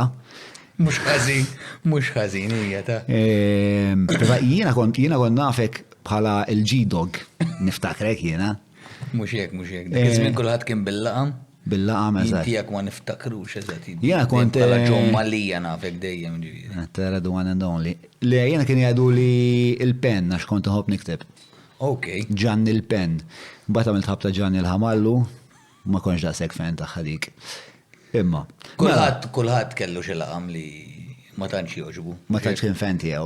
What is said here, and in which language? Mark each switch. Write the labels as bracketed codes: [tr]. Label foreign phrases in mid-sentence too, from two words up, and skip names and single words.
[mt] Mhux ħażin hija ta'. Jiena kont nafek bħala il-G-Dog, niftakrek jiena. Mhux hekk. Dik iż-żmien kulħadd kien bil-laqam. Bil-laqam eżatt. Tiegħek ma niftakrux eżatt. Jiena kont bħala John Malija nafek dejjem ġifieri. [en] Tara the one and only. [mt] Li jiena kien jgħidu li il-pen għax kont inħobb nikteb. Okay. Ġan il-pen. Mbagħad għamilt ħabta Ġan il-ħamallu, ma konx daqshekk fejn tagħha dik. Imma. Kulħadd kellu xi laqam li ma tantx jogħġbu. Ma tantx kien fan tiegħu.